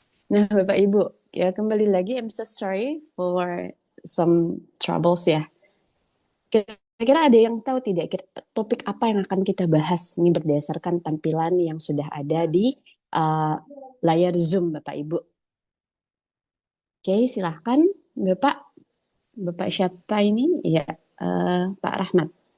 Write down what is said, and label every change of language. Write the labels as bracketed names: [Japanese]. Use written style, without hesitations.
[Indonesian] Nah, Bapak Ibu, ya kembali lagi. [English] I'm so sorry for some troubles [Indonesian] ya. Kira-kira ada yang tahu tidak topik apa yang akan kita bahas ini berdasarkan tampilan yang sudah ada di uh, layar Zoom, Bapak Ibu. Oke, silahkan Bapak. Bapak siapa ini? Ya, Pak Rahmat.